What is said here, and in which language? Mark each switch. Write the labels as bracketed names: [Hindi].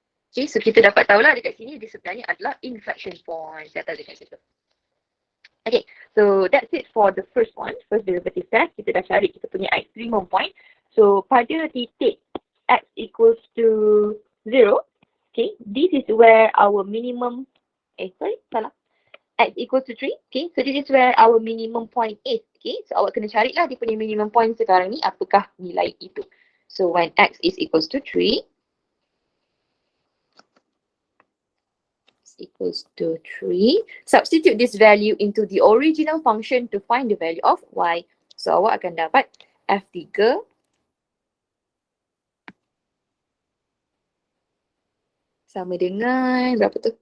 [Malay] Okay, so kita dapat tahulah dekat sini dia sebenarnya adalah inflection point. Saya tahu dekat situ. [English] Okay, so that's it for the first one, first derivative test. [Malay] Kita dah cari kita punya [English] extremum point. So [Malay] pada titik [English] x equals to 0, okay, this is where our minimum, [Malay] salah. [English] X equals to 3, okay, so this is where our minimum point is, okay. [Malay] So awak kena carilah dia punya minimum point sekarang ni, apakah nilai itu. [English] So when x is equals to 3, equals to 3. Substitute this value into the original function to find the value of y. [Malay] So awak akan dapat F3 sama dengan berapa tu?